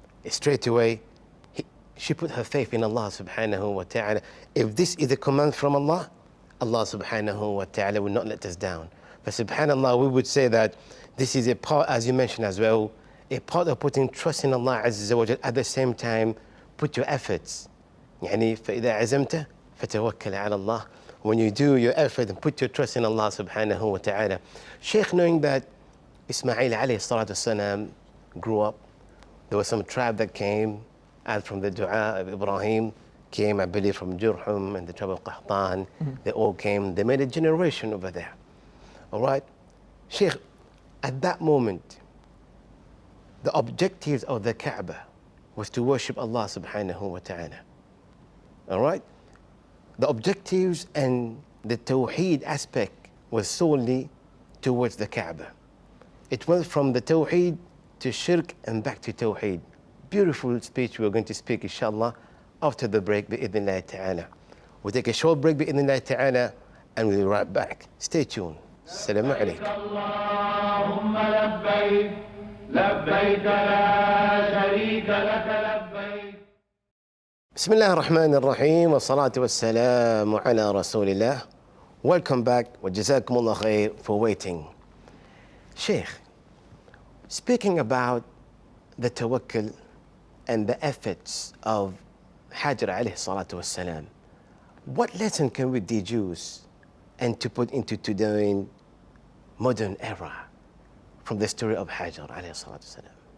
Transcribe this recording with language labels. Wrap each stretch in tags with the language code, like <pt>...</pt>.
<en>Straight away, she put her faith in Allah subhanahu wa ta'ala. If this is a command from Allah, Allah subhanahu wa ta'ala will not let us down. But subhanallah, we would say that this is a part, as you mentioned as well, a part of putting trust in Allah Azza wa Jal. At the same time, put your efforts.</en> <ar>يعني فإذا عزمت فتوكل على الله.</ar> <en>When you do your effort and put your trust in Allah subhanahu wa ta'ala. Sheikh, knowing that Ismail alayhi salatu wasalam grew up, There was some tribe that came out from the dua of Ibrahim, came, I believe, from Jurhum and the tribe of Qahtan. They all came. They made a generation over there. All right? Sheikh, at that moment, the objectives of the Kaaba was to worship Allah subhanahu wa ta'ala. All right? The objectives and the Tawheed aspect was solely towards the Kaaba. It went from the Tawheed to Shirk and back to Tawheed. Beautiful speech we're going to speak, inshallah, after the break, bi'idhnillahi ta'ala. We'll take a short break, bi'idhnillahi ta'ala, and we'll be right back. Stay tuned. Assalamu alaikum.</en> <ar>اللهم لبيك لبيك لا شريك لك لبيك. بسم الله الرحمن الرحيم والصلاة والسلام على رسول الله.</ar> <en>Welcome back</en> <ar>وجزاكم الله خير</ar> <en>for waiting. Sheikh, speaking about the tawakkul and the efforts of Hajar alayhi salatu wassalam, what lesson can we deduce and to put into today's modern era from the story of Hajar alayhi salatu wassalam?</en>